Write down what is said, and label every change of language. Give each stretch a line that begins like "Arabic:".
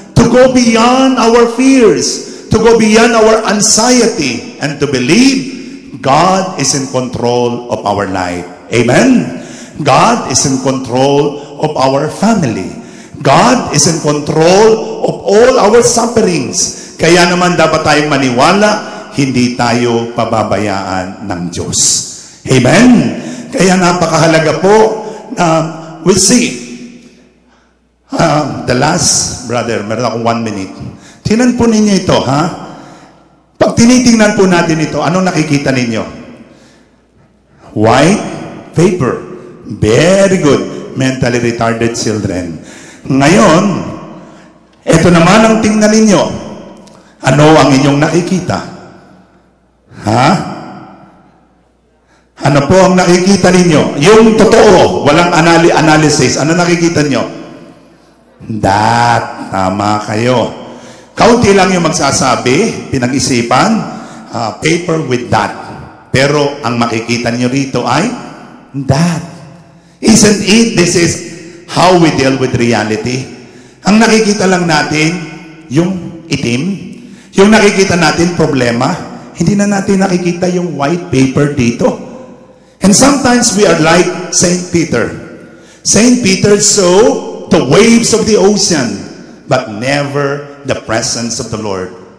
English: To go beyond our fears. To go beyond our anxiety. And to believe God is in control of our life. Amen? God is in control of our family. God is in control of all our sufferings.
Filipino: Kaya naman dapat tayong maniwala, hindi tayo pababayaan ng Diyos. Amen? Kaya napakahalaga po,
English: we'll see. The last, brother,
Filipino: meron akong 1 minute. Tinan po ninyo ito, Pag tinitingnan po natin ito, anong nakikita ninyo?
English: White paper. Very good. Mentally retarded children.
Filipino: Ngayon, ito naman ang tingnan ninyo. Ano ang inyong nakikita? Ano po ang nakikita ninyo? Yung totoo, walang analysis. Ano nakikita nyo? That. Tama kayo. Kaunti lang yung magsasabi, pinag-isipan, paper with that. Pero ang makikita nyo rito ay that.
English: Isn't it? This is how we deal with reality.
Filipino: Ang nakikita lang natin, yung itim. Yung nakikita natin, problema. Hindi na natin nakikita yung white paper dito.
English: And sometimes we are like Saint Peter. Saint Peter saw the waves of the ocean, but never the presence of the Lord.